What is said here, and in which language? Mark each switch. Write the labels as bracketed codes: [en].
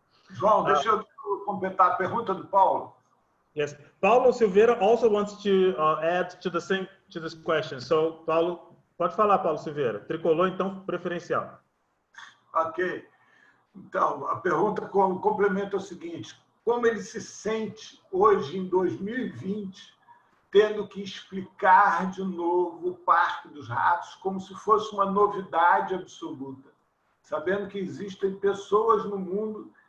[pt] João, deixa eu completar a pergunta do Paulo. [en] Yes, Paulo Silveira also wants to add to this question. [pt] So, Paulo, pode falar, Paulo Silveira. Tricolor, então, preferencial. Ok. Então, a pergunta complementa o seguinte: como ele se sente hoje, em 2020, tendo que explicar de novo o Parque dos Ratos como se fosse uma novidade absoluta, sabendo que existem pessoas no mundo